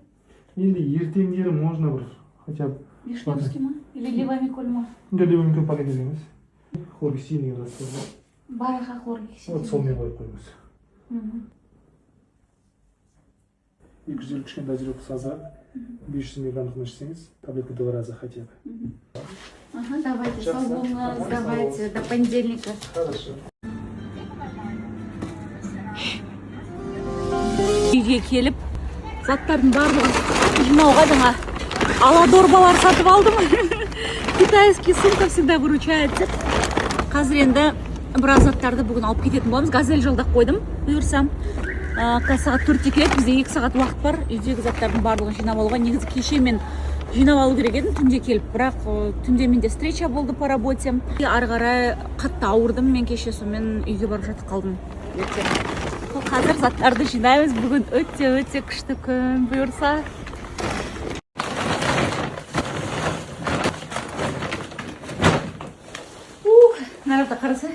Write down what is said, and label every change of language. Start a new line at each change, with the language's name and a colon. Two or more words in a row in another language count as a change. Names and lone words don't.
Kazakh: Енді ертеңдері можно бір
Russian: хотя бы
Kazakh: Вишневский ма? Или левомиколь ма? левомиколь пока керек емес. Хлоргексидин деген растворы бар. Бараға хлоргексидин. Вот сонымен қойып қойыңыз. 250 кішкентай дозировка азырақ, 500 миллиграммдық ішсеңіз, таблетка
Russian: 2 раза хотя бы. Ага, давайте,
Kazakh: сау болыңыз,
Russian: давайте, до понедельника. Хорошо.
Kazakh: Үйге келіп, заттардың барлығын жинауға жаңа аладорбалар сатып алдым.
Russian: Китайский сумка всегда выручает деп.
Kazakh: Қазір енді біраз заттарды бүгін алып кететін боламыз. Газель жолдақ қойдым. Бұйырсам, сағат 4-те келеді. Бізде 2 сағат уақыт бар. Үйдегі заттардың барлығын жинап алуға. Негізі кеше мен жинап алу керек едім түнде келіп. Бірақ түнде менде встреча болды
Russian: по работе.
Kazakh: Ары қарай қатты ауырдым мен кеше, сонымен үйге барып жатып қалдым. Қазір заттарды жинаймыз. Бүгін өте күшті күн, бұйырса. Нарықта қарасы.